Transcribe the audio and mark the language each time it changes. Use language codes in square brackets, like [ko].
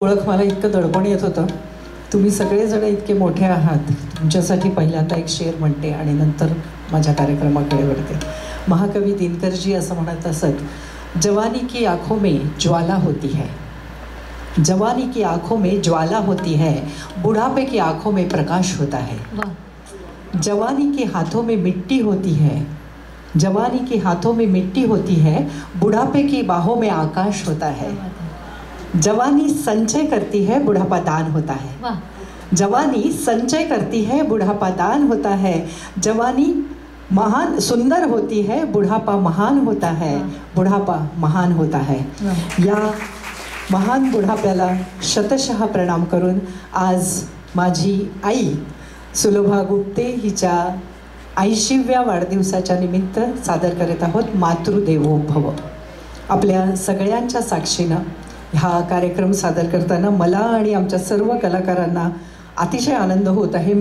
[mr] ओळख मला इतकं दडपण येत होतं. तुम्ही सगळेजण इतके मोठे आहात. तुमच्यासाठी पहिल्यांदा एक शेर म्हणते आणि नंतर माझ्या कार्यक्रमाकडे वळते. महाकवी दिनकरजी असं म्हणत असत, [hi] जवानी की आंखों में ज्वाला होती है, जवानी की आंखों में ज्वाला होती है, बुढ़ापे की आंखों में प्रकाश होता है. जवानी के हाथों में मिट्टी होती है, जवानी के हाथों में मिट्टी होती है, बुढ़ापे की बाहों में आकाश होता है. जवानी संचय करती है, बुढ़ापा दान होता है. जवानी संचय करती है, बुढ़ापा दान होता है. जवानी महान सुंदर होती है, बुढ़ापा महान होता है, बुढ़ापा महान होता है. [mr] या महान बुढ़ाप्याला शतशः प्रणाम करून आज माझी आई सुलभा गुप्ते हिच्या 80व्या वाढदिवसाच्या निमित्त सादर करत आहोत मातृदेवो भव. आपल्या सगळ्यांच्या साक्षीनं हा कार्यक्रम सादर करताना मला आणि आमच्या सर्व कलाकारांना अतिशय आनंद होत आहे.